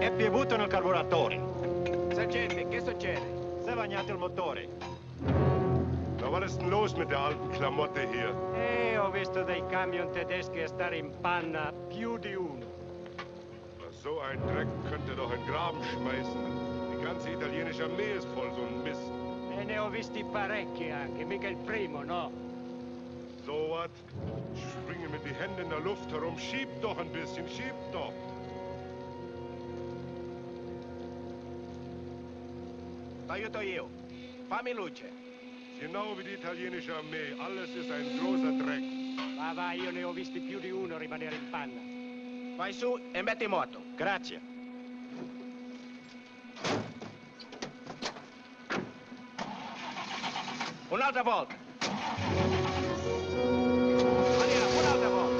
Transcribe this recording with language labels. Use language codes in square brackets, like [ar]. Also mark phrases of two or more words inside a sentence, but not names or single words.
[it] È piovuto nel carburatore. Sergente, che succede? Si è bagnato il motore. [de] Na, was ist denn los mit der alten Klamotte hier? [it] Ho visto dei camion tedeschi a stare in panna, più di uno. [de] Na, so ein Dreck könnt ihr doch in den Graben schmeißen. Die ganze italienische Armee ist voll so ein Mist. [it] E ne ho visti parecchi anche, mica il primo, no? [de] So was? Springen mit die Hände in der Luft herum. Schiebt doch ein bisschen, schiebt doch. [it] T'aiuto io. Fammi luce. [de] Genau wie die italienische Armee. Alles ist ein großer Dreck. [it] Va, va, io ne ho visti più di uno rimanere in panna. Vai su e metti moto. Grazie. Un'altra volta. Andiamo, un'altra volta.